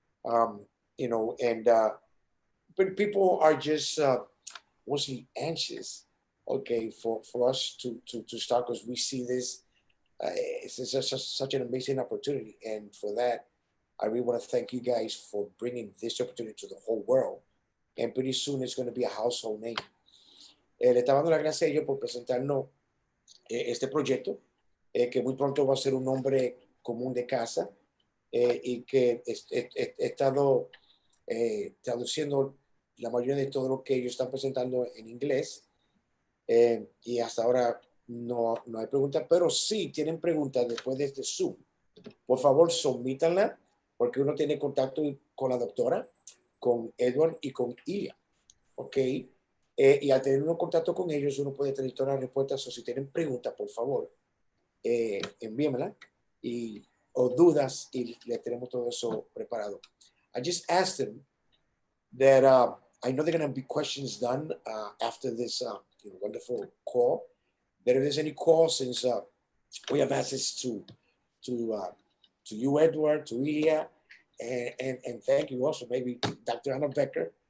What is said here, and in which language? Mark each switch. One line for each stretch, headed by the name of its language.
English: You know, and but people are just mostly anxious, okay, for us to start, because we see this. It's just such an amazing opportunity, and for that, I really want to thank you guys for bringing this opportunity to the whole world. And pretty soon it's going to be a household name.
Spanish: Le estaba dando las gracias a ellos por presentarnos este proyecto, que muy pronto va a ser un nombre común de casa, y que he estado traduciendo la mayoría de todo lo que ellos están presentando en inglés, y hasta ahora no hay preguntas, pero sí tienen preguntas después de este Zoom. Por favor, submítanla, porque uno tiene contacto con la doctora, con Edward y con Ilya, ¿ok? Y al tener un contacto con ellos, uno puede tener todas las respuestas, o si tienen preguntas, por favor, envíenmela, o dudas, y le tenemos todo eso preparado.
English: I just asked them that I know they're going to be questions done after this you know, wonderful call, that if there's any calls, since we have access to you, Edward, to Ilya, and thank you also, maybe Dr. Anna Becker.